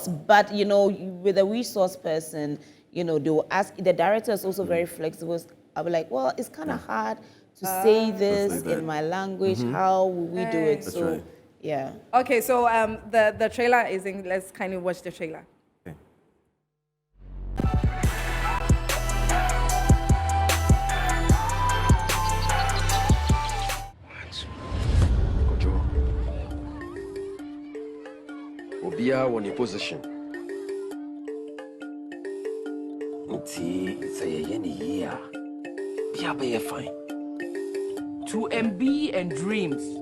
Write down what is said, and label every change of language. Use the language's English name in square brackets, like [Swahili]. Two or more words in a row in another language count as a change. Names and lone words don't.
[English] But, you know, with a resource person, you know, they will ask, the director is also very flexible. I'll be like, well, it's kind of hard to say this Let's say that. in my language. How will we do it? That's So, right. yeah. Okay, so the trailer is in... Let's kind of watch the trailer. Okay. Kojo. [Akan] Obiara wɔ ne position. Nti sɛ yɛyɛ ne yie a, bia bɛyɛ fine. [English] To MB and dreams.